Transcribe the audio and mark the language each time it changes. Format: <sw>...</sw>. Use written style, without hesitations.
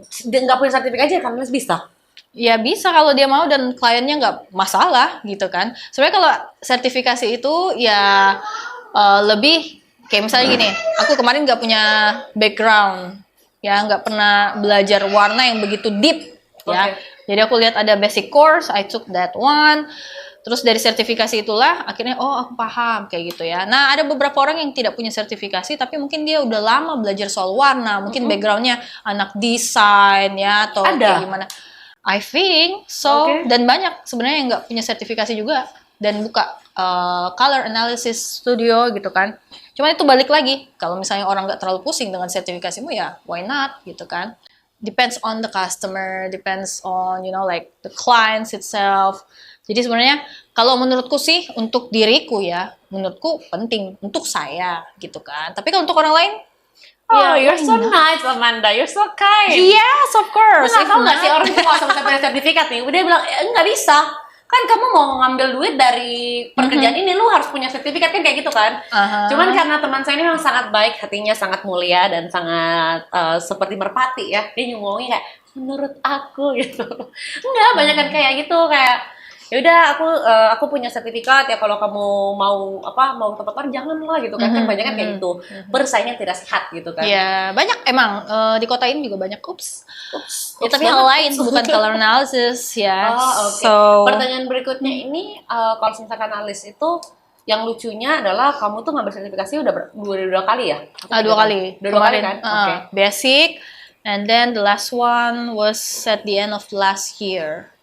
<id>Dia nggak punya sertifikasi kan bisa. Ya bisa kalau dia mau dan kliennya nggak masalah gitu kan. Sebenarnya kalau sertifikasi itu ya lebih kayak misalnya gini, aku kemarin nggak punya background, ya nggak pernah belajar warna yang begitu deep, ya. Jadi aku lihat ada basic course,</id> <en>I took that one.</en> <id>Terus dari sertifikasi itulah akhirnya aku paham kayak gitu ya. Nah ada beberapa orang yang tidak punya sertifikasi tapi mungkin dia udah lama belajar soal warna, mungkin backgroundnya anak desain ya atau kayak gimana.</id> <en>I think so.</en> <id>Dan banyak sebenarnya yang nggak punya sertifikasi juga dan buka color analysis studio gitu kan. Cuman itu balik lagi, kalau misalnya orang nggak terlalu pusing dengan sertifikasimu ya</id> <en>why not</en> <id>gitu kan.</id> <en>Depends on the customer, depends on like the clients itself.</en> <id>Jadi sebenarnya kalau menurutku sih untuk diriku ya, menurutku penting untuk saya gitu kan. Tapi kalau untuk orang lain,</id> <en>You're so nice, Amanda. You're so kind. Yes, of course.</en> <id>Nggak tahu nggak sih orang itu nggak sampai punya sertifikat nih. Udah bilang nggak bisa. Kan kamu mau ngambil duit dari pekerjaan ini, lu harus punya sertifikat kan kayak gitu kan. Cuman karena teman saya ini memang sangat baik, hatinya sangat mulia dan sangat seperti merpati ya. Dia ngomongnya kayak menurut aku gitu. Enggak, banyak kan kayak gitu kayak ya udah aku punya sertifikat ya kalau kamu mau tempat orang janganlah gitu kan. Kan banyak kan kayak gitu. Persaingan tidak sehat gitu kan. Iya, banyak emang di kota ini juga banyak ya, tapi hal lain bukan color analysis ya. So pertanyaan berikutnya ini kalau misalkan analis itu yang lucunya adalah kamu tuh ngambil sertifikasi udah dua kali ya? Dua kali. Dua kali kan?</id> <en>Basic, and then the last one was at the end of last year.</en>